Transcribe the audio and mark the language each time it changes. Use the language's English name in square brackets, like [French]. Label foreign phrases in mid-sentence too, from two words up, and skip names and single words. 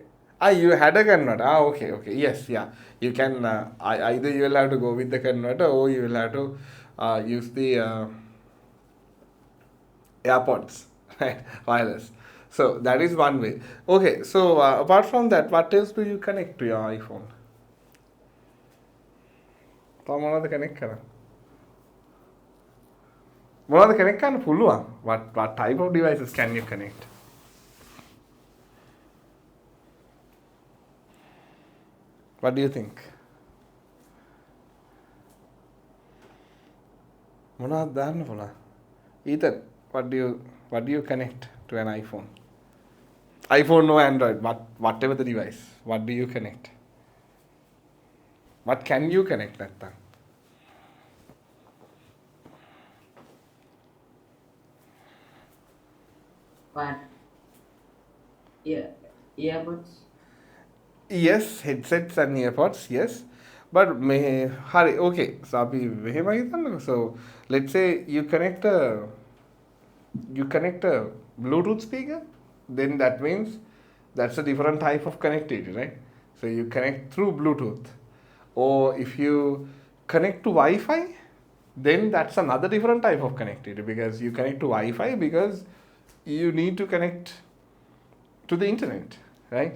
[English] You had a converter. Okay. Yes, yeah. You can, either you will have to go with the converter, or you will have to use the AirPods, right? Wireless. So that is one way. Okay, so apart from that, what else do you connect to your iPhone? [Sinhala] මොනවද connect කරන්නේ? මොනවද connect කරන්න පුළුවන්? [English] What type of devices can you connect? What do you think? [Sinhala] මොනවද දාන්න පුළුවන්? [English] Ethan, what do you connect to an iPhone? iPhone or Android, whatever the device, what do you connect? What can you connect නැත්තම්? What? Yeah. Earbuds? Yes, headsets and earpods, yes. But okay, [Sinhala] so අපි මෙහෙම හිතන්නකෝ. [English] So let's say you connect a Bluetooth speaker, then that means that's a different type of connectivity, right? So you connect through Bluetooth. Or if you connect to Wi-Fi, then that's another different type of connectivity, because you connect to Wi-Fi because you need to connect to the internet, right?